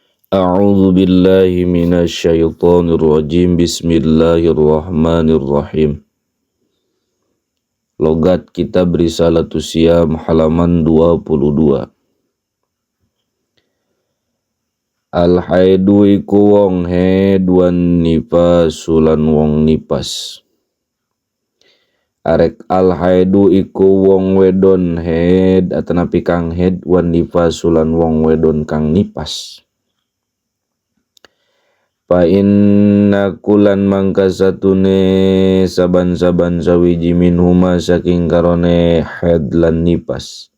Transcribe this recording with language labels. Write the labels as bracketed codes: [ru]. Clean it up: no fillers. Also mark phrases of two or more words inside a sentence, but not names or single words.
[ar] أعوذ بالله من الشيطان الرجيم. [id] Bismillahirrahmanirrahim. Logat Kitab Risalatus Syam halaman 22. [jv] Al-haidu iku wong haid [ar] والنفساء [jv] wong nipas. Arek al-haidu iku wong wedon haid atanapi kang haid [ar] والنفساء [jv] wong wedon kang nipas. [ar] فإن كلا [jv] mangka satune saban-saban sawiji minhuma saking karone haid lan nipas.